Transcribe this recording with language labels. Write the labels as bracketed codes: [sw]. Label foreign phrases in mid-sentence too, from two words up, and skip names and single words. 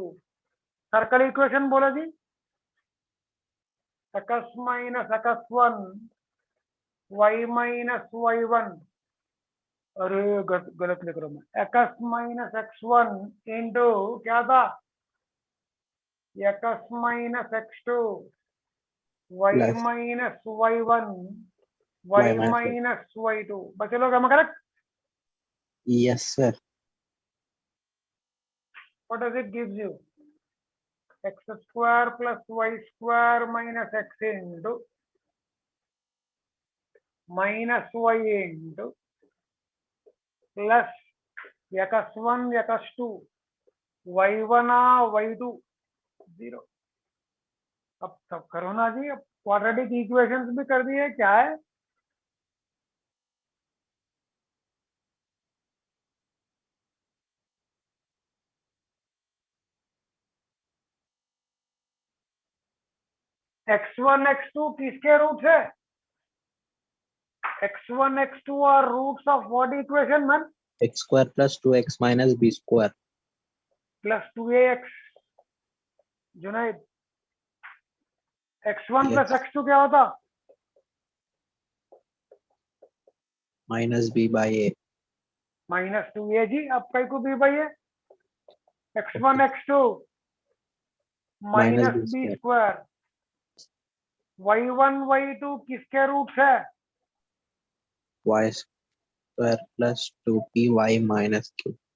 [en] circle equation [hi] बोला जी, [en] x minus x1 y minus y1. [hi] अरे गलत लिख रहा हूं मैं, [en] x minus x1 into [hi] क्या था, [en] x minus x2 y Plus minus y1 y y minus y. minus y2. [hi] बचे लोग, हम करेक्ट? [en] Yes, sir. What does it gives you? X square plus y square minus x into minus y into plus x1 x2 y1 y2 0। [hi] अब सब करो ना जी, अब [en] quadratic equations [hi] भी कर दिए, क्या है? x1 x2 किसके रूट्स है? [en] x1 x2 are roots of what equation man? X square plus 2x minus b square. plus 2ax. जुनाइद, x1 plus Yes. [hi] x2 क्या होता? [en] Minus b by a. minus 2a [hi] जी। अब कई को b बाई है, x1 x2 [en] Minus माइनस b बी square. [hi] स्क्वायर। y1 y2 किसके रूट्स है? [en] Y square plus 2py minus q.